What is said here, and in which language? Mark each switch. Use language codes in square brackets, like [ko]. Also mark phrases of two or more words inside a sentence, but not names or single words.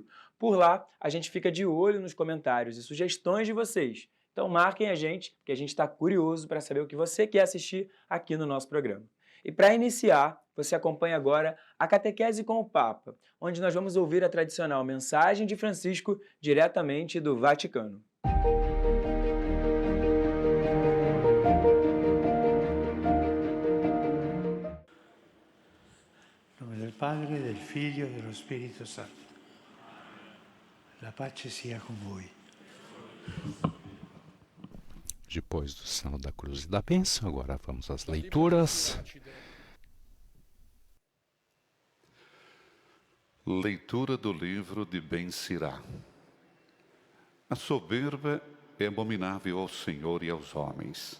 [pt] Por lá, a gente fica de olho nos comentários e sugestões de vocês. Então marquem a gente, porque a gente está curioso para saber o que você quer assistir aqui no nosso programa. E para iniciar, você acompanha agora a Catequese com o Papa, onde nós vamos ouvir a tradicional mensagem de Francisco diretamente do Vaticano. Em nome [it] del Padre, del Figlio e dello Spirito Santo. La pace sia com voi. [pt] Depois do sinal da cruz e da bênção, agora vamos às leituras. Leitura do livro de Ben-Sirá. A soberba é abominável ao Senhor e aos homens.